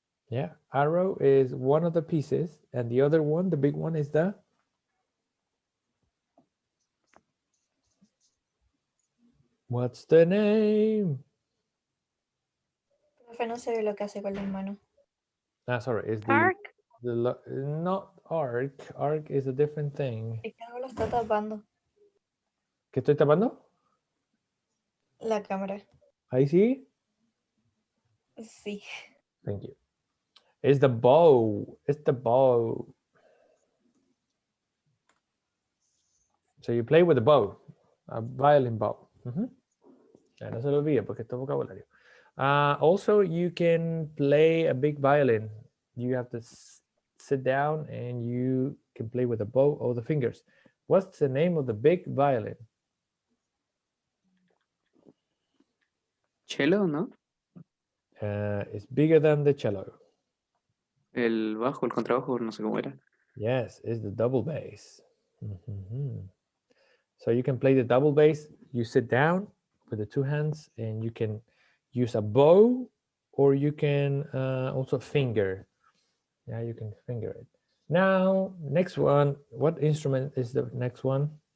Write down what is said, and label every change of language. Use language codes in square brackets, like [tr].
[en] Yeah, arrow is one of the pieces, and the other one, the big one, is the what's the name? [es] Profe, no se ve lo que hace con las manos. [en] Sorry, is the Arc. not arc. Arc is a different thing. [es] Es que algo lo está tapando. ¿Qué estoy tapando? La cámara. Ahí sí. Sí. [en] Thank you. It's the bow. It's the bow. So you play with the bow, a violin bow. [es] Ya no se lo olvide porque esto es vocabulario. [en] Also, you can play a big violin. You have to sit down and you can play with the bow or the fingers. What's the name of the big violin? [es] Cello, ¿no? [en] It's bigger than the cello. [es] El bajo, el contrabajo, no sé cómo era. [en] Yes, it's the double bass. So you can play the double bass. You sit down with the two hands and you can use a bow or you can also finger. Yeah, you can finger it. Now, next one. What instrument is the next one?